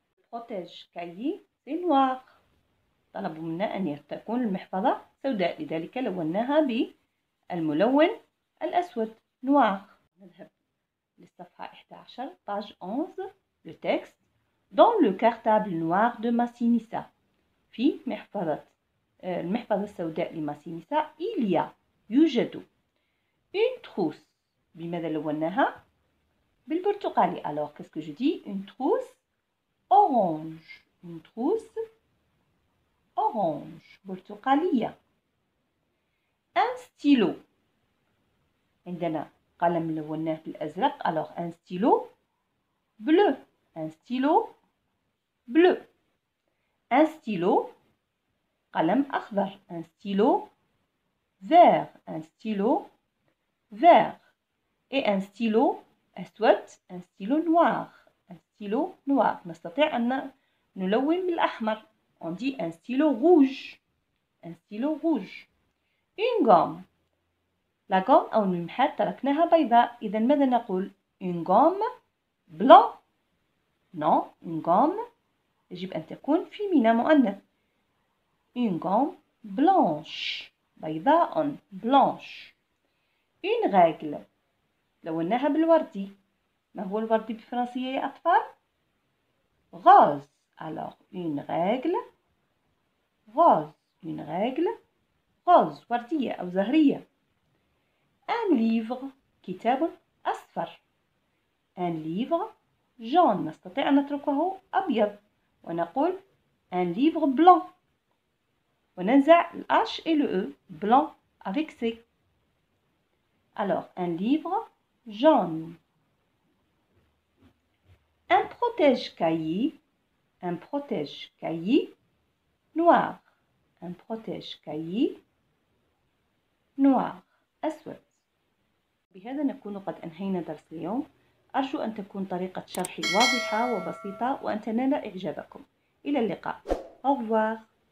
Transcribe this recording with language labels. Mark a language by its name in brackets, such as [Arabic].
[French] protège cahier c'est noir. [Arabic] طلبوا منا أن تكون المحفظة سوداء. لذلك لوناها بالملون الأسود noir. نذهب للصفحة 11 page 11. [French] Le texte. Dans le cartable noir de Massinissa. [Arabic] في المحفظة السوداء لماسينيسا يوجد [French] une trousse. [Arabic] بماذا لوناها؟ بالبرتقالي. [French] Alors qu'est-ce que je dis? Une trousse orange. Une trousse orange برتقالية. Un stylo. [Arabic] عندنا قلم لوناه بالأزرق. [French] Alors un stylo bleu. Un stylo bleu. Un stylo [Arabic] قلم أخضر. [French] Un stylo vert. Un stylo vert. Et un stylo أسود. Un stylo noir. Un stylo noir. [Arabic] نستطيع أن نلون بالأحمر. [French] On dit un stylo rouge. Un stylo rouge. Une gomme. [Arabic] لا gomme أو الممحات تركناها بيضاء، إذا ماذا نقول؟ [French] une gomme blanc. non une gomme [Arabic] يجب أن تكون فيمينة مؤنث. [French] une gomme blanche بيضاء blanche. une règle [Arabic] لوناها بالوردي. ما هو الوردي بالفرنسية يا أطفال؟ rose. [French] alors une règle rose. une règle rose [Arabic] وردية أو زهرية. [French] un livre [Arabic] كتاب أصفر. [French] un livre jaune [Arabic] نستطيع أن نتركه أبيض ونقول [French] un livre blanc [Arabic] وننزع ال [French] H et le E blanc avec C. alors un livre jaune. un protège-cahier. un protège-cahier noir. un protège-cahier noir أسود. بهذا نكون قد أنهينا درس اليوم. أرجو أن تكون طريقة شرحي واضحة وبسيطة وأن تنال إعجابكم. إلى اللقاء. Au revoir.